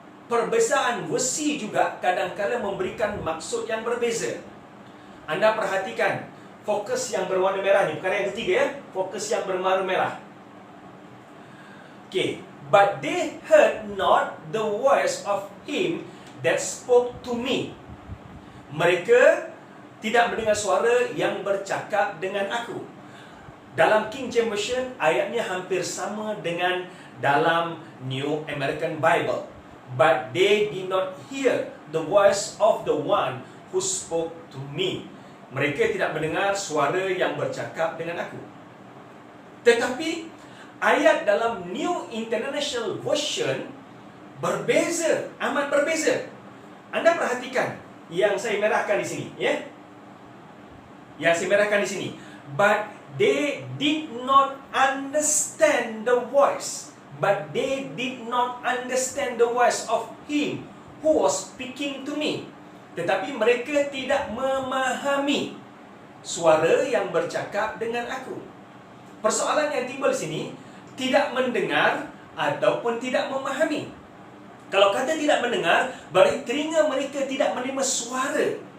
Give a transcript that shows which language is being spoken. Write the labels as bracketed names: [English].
[Malay] perbezaan versi juga kadang-kadang memberikan maksud yang berbeza. Anda perhatikan fokus yang berwarna merah ni, perkara yang ketiga ya, fokus yang berwarna merah. [English] Okay, but they heard not the voice of him that spoke to me. [Malay] Mereka tidak mendengar suara yang bercakap dengan aku. Dalam King James Version, ayatnya hampir sama dengan dalam New American Bible. [English] But they did not hear the voice of the one who spoke to me. [Malay] Mereka tidak mendengar suara yang bercakap dengan aku. Tetapi ayat dalam New International Version berbeza, amat berbeza. Anda perhatikan yang saya merahkan di sini, ya. Yang saya merahkan di sini. [English] But they did not understand the voice. But they did not understand the voice of him who was speaking to me. [Malay] Tetapi mereka tidak memahami suara yang bercakap dengan aku. Persoalan yang timbul di sini, tidak mendengar ataupun tidak memahami. Kalau kata tidak mendengar, berarti telinga mereka tidak menerima suara.